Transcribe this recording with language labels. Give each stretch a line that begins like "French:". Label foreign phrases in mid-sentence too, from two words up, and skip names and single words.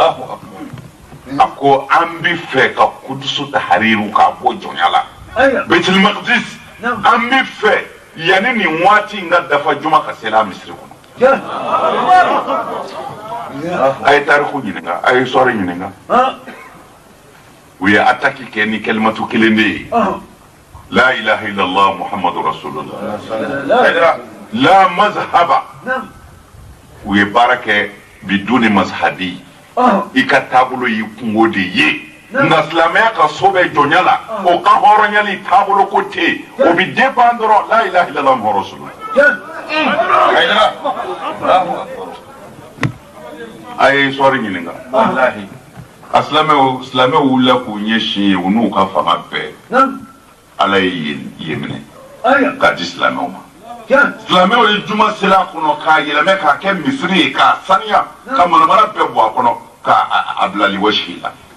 Bambara: A ko an bɛ fɛ ka Kudusu tahariru k'a bɔ jɔnya la, Baitul Maqdis an bɛ fɛ yanni nin waati in ka dafa juma ka se la misiri kɔnɔ. A ye tariku ɲininka, a ye histoire ɲininka. U ye attaque kɛ ni kalimatu kelen de ye.
Arabic: لا إله إلا الله محمد رسول الله. لا مذهب.
Bambara: U ye baara kɛ
Arabic: بدون مذهب.
Bambara: I ka taabolo y'i kungo de ye. Nka silamɛya ka so bɛ jɔnya la, o ka hɔrɔnyali taabolo ko tɛ yen. O bɛ dépend dɔrɔn
Arabic: لا إله إلا الله محمد رسول الله.
Bambara: A ye histoire ɲininka. A silamɛw wulila k'u ɲɛsin u n'u ka fanga bɛɛ. Ala ye yen minɛ k'a di silamɛw ma. Silamɛw ye juma seli a kɔnɔ k'a yɛlɛmɛ k'a kɛ misiri ye k'a saniya ka manamana bɛɛ bɔ a kɔnɔ k'a bila liwasi la.